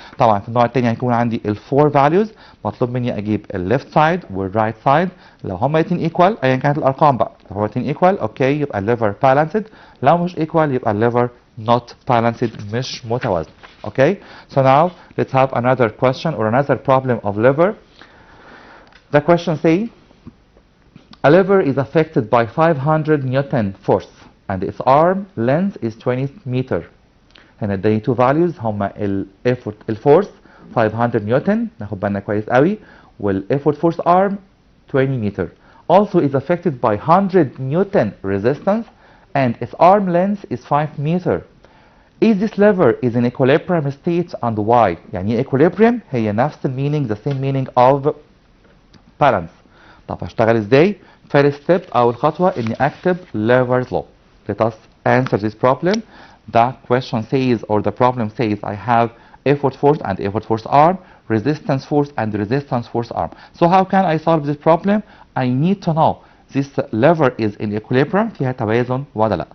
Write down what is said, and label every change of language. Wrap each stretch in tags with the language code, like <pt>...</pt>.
<ar>طبعا في النوع الثاني هيكون عندي الفور فاليوز، مطلوب مني اجيب الليفت سايد والرايت سايد، لو هما الاثنين ايكوال ايا كانت الارقام بقى، لو هما الاثنين ايكوال اوكي يبقى الليفر بالانسد، لو مش ايكوال يبقى الليفر</ar> <en>not balanced</en> <ar>مش متوازن.</ar> <en>Okay, so now let's have another question or another problem of liver. The question say a liver is affected by 500 Newton force and its arm length is 20 meter.</en> <ar>هنا اداني two values هما الفورس 500 نيوتن، ناخد بالنا كويس قوي، والeffort force arm 20 meter.</ar> <en>Also is affected by 100 Newton resistance and its arm length is 5 meter. Is this lever is in equilibrium state and why؟ يعني equilibrium هي نفس meaning the same meaning of balance.</en> <ar>طب هشتغل ازاي؟</ar> <en>First step</en> <ar>أول خطوة إني أكتب lever's law.</ar> <en>Let us answer this problem. The question says or the problem says I have effort force and effort force arm, resistance force and resistance force arm. So how can I solve this problem? I need to know this lever is in equilibrium،</en> <ar>فيها توازن ولا لا.</ar>